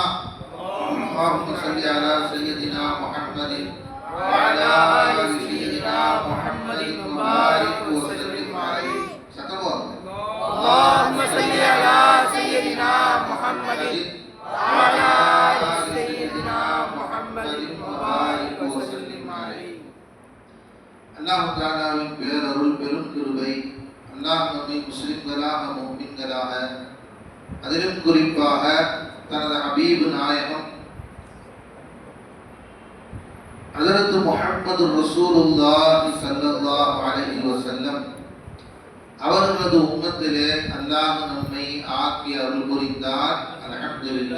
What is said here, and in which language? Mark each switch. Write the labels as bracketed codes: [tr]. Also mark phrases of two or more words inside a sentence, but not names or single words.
[ar] اللهم صل على سيدنا محمد وعلى آل سيدنا محمد وبارك وسلم عليه. اللهم صل على سيدنا محمد وعلى آل سيدنا محمد وبارك وسلم عليه. [ta] அல்லாஹ் தஆலாவின் பேரருள் பெரும் கிருபை, அல்லாஹ் நம்மை முஸ்லிம்களாக முஃமின்களாக அதிலும் குறிப்பாக தனது ஹபீப் நாயகம் ஹஜ்ரத் முஹம்மது [ar] رسول الله صلى الله عليه وسلم [ta] அவர்களது உம்மத்திலே அல்லாஹ் நம்மை ஆக்கி அருள் புரிந்தார்.